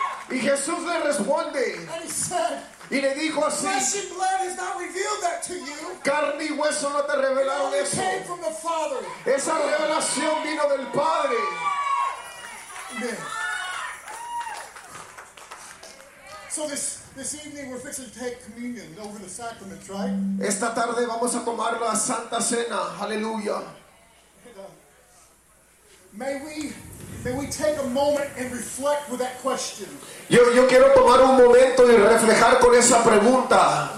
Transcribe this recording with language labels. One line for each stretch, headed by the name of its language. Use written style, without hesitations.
Spanish: Y Jesús le responde, y le dijo así,
English: flesh and blood has not revealed that to you.
Spanish: Carne y hueso no te revelaron eso.
English: Came from the Father.
Spanish: Esa revelación vino del Padre.
English: So this evening we're fixing to take communion over the sacraments, right?
Spanish: Esta tarde vamos a tomar la Santa Cena. Hallelujah.
English: May we take a moment and reflect with that question.
Spanish: Yo quiero tomar un momento y reflejar con esa pregunta.